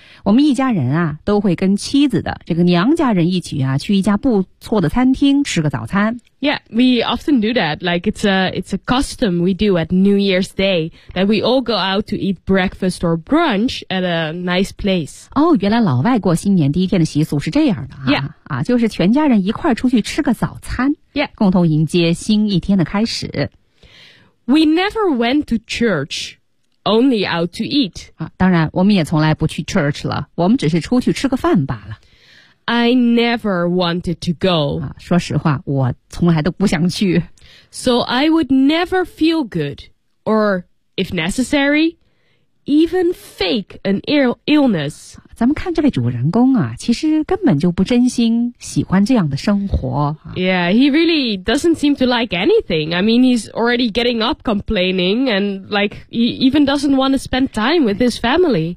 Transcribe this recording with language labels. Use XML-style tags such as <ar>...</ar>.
<zh>我们一家人啊都会跟妻子的这个娘家人一起啊去一家不错的餐厅吃个早餐。</zh> <en>Yeah, we often do that, like it's a custom we do at New Year's Day, that we all go out to eat breakfast or brunch at a nice place.</en> <zh>哦、oh, 原来老外过新年第一天的习俗是这样的啊。</zh> <en>Yeah.</en> <zh>啊就是全家人一块出去吃个早餐。</zh> <en>Yeah.</en> <zh>共同迎接新一天的开始。</zh> <en>We never went to church. Only out to eat.、</en> <zh>啊、当然我们也从来不去 church 了。我们只是出去吃个饭罢了。</zh> <en>I never wanted to go.、</en> <zh>啊、说实话我从来都不想去。</zh> <en>So I would never feel good, or if necessary, even fake an illness.</en> <zh>咱们看这位主人公啊其实根本就不真心喜欢这样的生活。啊、</zh> <en>yeah, he really doesn't seem to like anything. I mean, he's already getting up complaining and like, he even doesn't want to spend time with his family.</en>